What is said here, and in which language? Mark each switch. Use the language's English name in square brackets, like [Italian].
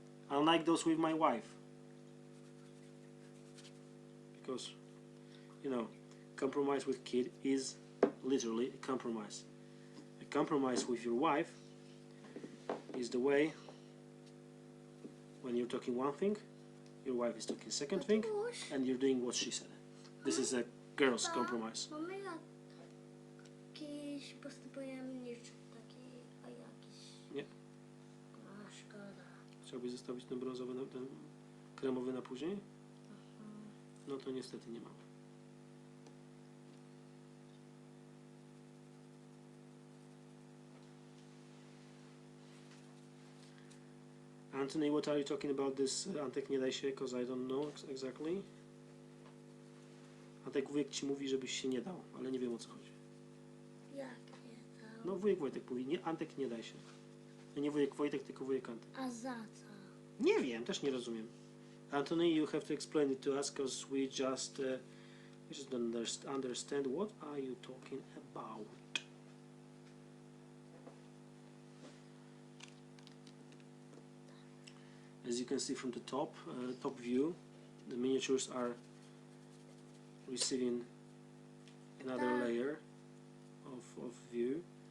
[English] Unlike those with my wife, because, you know, compromise with kid is literally a compromise. A compromise with your wife is the way when you're talking one thing, your wife is talking second thing, [Polish] Tatuś. [English] and you're doing what she said. This is a girl's compromise. [Polish] Mamy jakiś postępujemniczy taki, a jakiś... Nie. A, szkoda. Chciałbyś zostawić ten brązowy, ten kremowy na później? No to niestety nie mamy. [English] Anthony, what are you talking about this [Polish] Antek nie daj się, [English] because I don't know exactly. [Polish] Antek, wujek ci mówi, żebyś się nie dał, ale nie wiem o co chodzi. Jak nie dał? No wujek Wojtek mówi, nie, Antek nie daj się. No nie wujek Wojtek, tylko wujek Antek. A za co? Nie wiem, też nie rozumiem. [English] Anthony, you have to explain it to us, because we just don't understand what are you talking about. As you can see from the top view, the miniatures are receiving another layer of view.